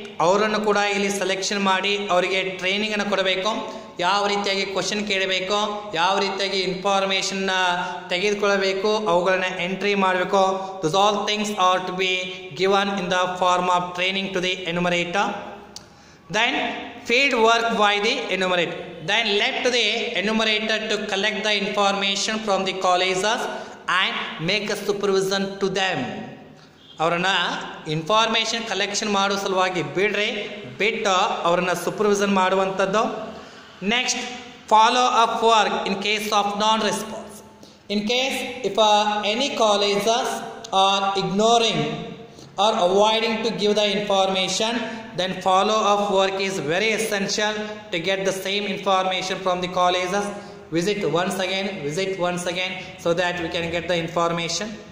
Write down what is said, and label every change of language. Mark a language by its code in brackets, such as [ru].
[kn] ಅವರನ್ನು ಕೂಡ ಇಲ್ಲಿ ಸೆಲೆಕ್ಷನ್ ಮಾಡಿ ಅವರಿಗೆ ಟ್ರೈನಿಂಗನ್ನು ಕೊಡಬೇಕು. ಯಾವ ರೀತಿಯಾಗಿ ಕ್ವಶನ್ ಕೇಳಬೇಕು, ಯಾವ ರೀತಿಯಾಗಿ ಇನ್ಫಾರ್ಮೇಷನ್ನ ತೆಗೆದುಕೊಳ್ಳಬೇಕು, ಅವುಗಳನ್ನ ಎಂಟ್ರಿ ಮಾಡಬೇಕು. [en] Those all things are to be given in the form of training to the enumerator. Then field work by the enumerator. Then left to the enumerator to collect the information from the colleges and make a supervision to them. [kn] ಅವರನ್ನು information collection ಮಾಡೋ ಸಲುವಾಗಿ ಬಿಟ್ಟು ಅವರನ್ನು supervision ಮಾಡುವಂಥದ್ದು. [en] Next, follow up work in case of non response. In case if any colleges are ignoring or avoiding to give the information, then follow up work is very essential to get the same information from the colleges. Visit once again so that we can get the information.